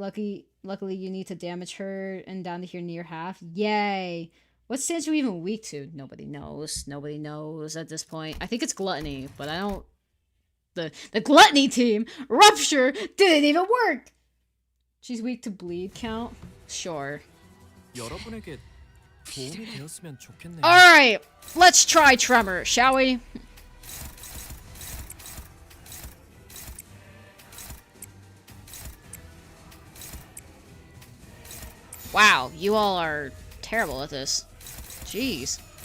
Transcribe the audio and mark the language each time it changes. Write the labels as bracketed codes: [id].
[en] Luckily, you need to damage her and down to here near half. Yay! What's Sancho even weak to? Nobody knows. Nobody knows at this point. I think it's Gluttony, but I don't... The Gluttony team! Rupture! Didn't even work! She's weak to bleed count? Sure. [ko] 여러분에게 도움이 되었으면 좋겠네요. [en] Alright! Let's try Tremor, shall we? Wow, you all are terrible at this. Jeez.